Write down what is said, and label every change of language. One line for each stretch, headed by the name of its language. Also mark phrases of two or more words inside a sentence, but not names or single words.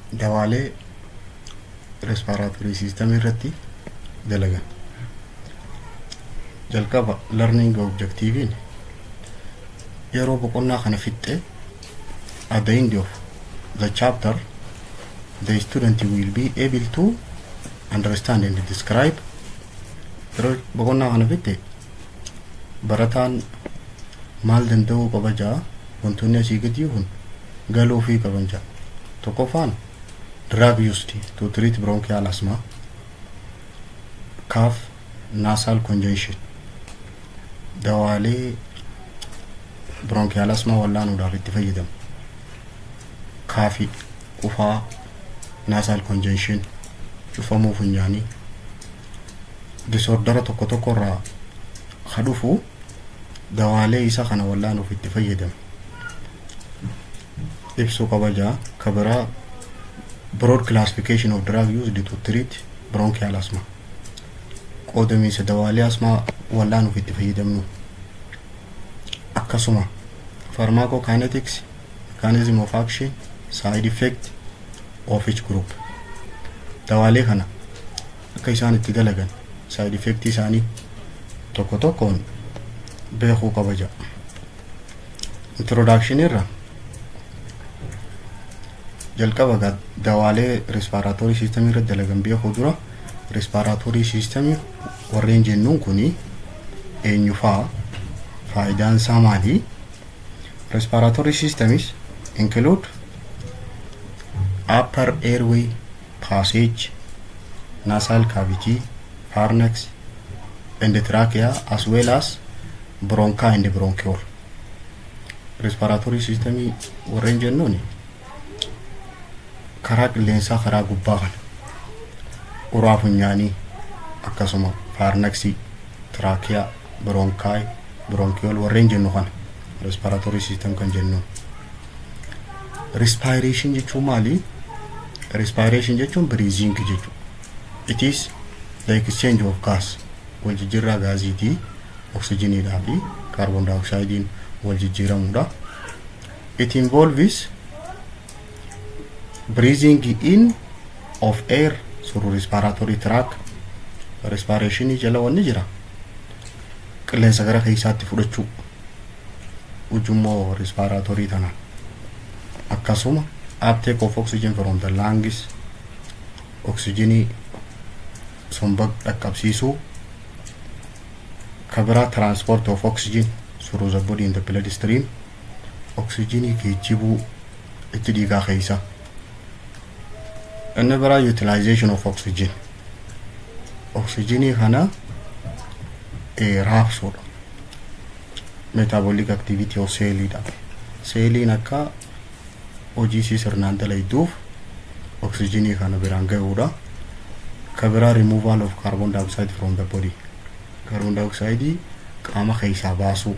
Oromo: dawaalee
English: respiratory system
Oromo: irratti dalagan.
English: Jalqaba learning objective
Oromo: yeroo boqonnaa kana fixxe
English: at the end of the chapter the student will be able to understand and describe.
Oromo: Yeroo boqonnaa kana fixxe barataan maal danda'uu qaba jaa wantoonni asii gadi kun galuu fi qaban jaa.
English: Tokkoffaan drug used to treat bronchial asthma, cough, nasal congestion.
Oromo: Dawaalee
English: bronchial asthma
Oromo: wallaanuudhaaf itti fayyadamu. Kaafi, qufaa,
English: nasal congestion,
Oromo: cufamuu funyaanii, disordera tokko tokko irraa kadhufu dawaalee isa kana wallaanuuf itti fayyadamu. Ibsuu qaba jaa kabiraa
English: broad classification of drug used to treat bronchial asthma.
Oromo: Qoodamiinsa dawaalee asthma wallaanuuf itti fayyadamnu. Akkasuma pharmacokinetics,
English: mechanism of action, side effect of each group.
Oromo: Dawaalee kana akka isaan itti dalagan
English: side effect
Oromo: isaanii tokko tokkoon beekuu qaba jaa. Introduction irra jalqaba dawaalee
English: respiratory system
Oromo: irra dalagan beekuu dura
English: respiratory system
Oromo: warreen jennuun kuni eenyufaa, faayidaan isaa maali?
English: Respiratory systems include upper airway passage, nasal cavity, pharynx and trachea, as well as bronchi and bronchiole. Respiratory system
Oromo: warreen jennuun karaa qilleensaa karaa gubbaa kana uraa funyaanii akkasuma
English: pharynx, trachea, bronchi, bronchiole
Oromo: warreen jennu kana
English: respiratory system
Oromo: kan jennu. Respiration jechuun maali? Respiration jechuun breathing jechuudha.
English: It is the exchange of gas,
Oromo: wal jijjiirraa gaasiitii oksijiniidhaa fi
English: carbon dioxide
Oromo: wal jijjiiramuudha.
English: It involves breathing in of air through respiratory tract.
Oromo: Respiration jala wanni jira qilleensa gara keessaatti fudhachuu ujummoo respiratory tana.
English: Akkasuma uptake of oxygen from the lungs,
Oromo: oxygen somba dhaqqabsiisuu.
English: Kabiraa transport of oxygen through the body in the blood stream,
Oromo: oxygen geejjibuu itti dhiigaa keessa. Inni biraa
English: utilization of oxygen,
Oromo: oxygen kana raabsuudha.
English: Metabolic activity of cellidha.
Oromo: Celliin akka hojii isii sirnaan dalayduuf oxygen kana biraan gahuudha.
English: Kabiraa removal of carbon dioxide from the body, carbon dioxide
Oromo: qaama keessaa baasuu.